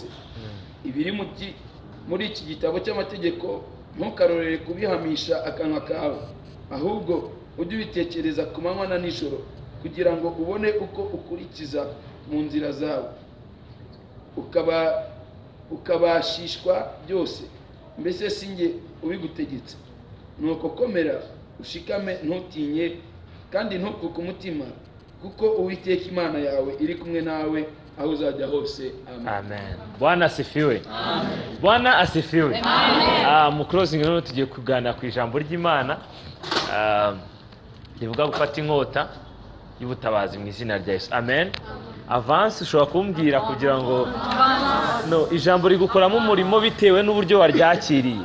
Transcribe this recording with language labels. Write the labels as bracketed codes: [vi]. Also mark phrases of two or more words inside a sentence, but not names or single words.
[rw] Ibiri muri iki gitabo cy'amategeko ntukarorere kubihamisha akanwa kawe, ahubwo ujye ubitekereza ku manywa na nijoro, kugira ngo ubone uko ukurikiza mu nzira zawe, ukabashishwa byose. Mbese si njye ubigutegetse? Nuko komera ushikame, ntutinye kandi ntukuke umutima, kuko Uwiteka Imana yawe iri kumwe nawe aho uzajya hose. [sw] Amen. Bwana asifiwe. Amen. Bwana asifiwe. Amen. [rw] Mu closing rero tugiye kuganira ku ijambo ry'Imana. Rivuga gufata inkota y'ubutabazi mu izina rya Yesu. Amen. Avance ushobora kumbwira kugira ngo ijambo rigukoramo umurimo bitewe n'uburyo waryakiriye.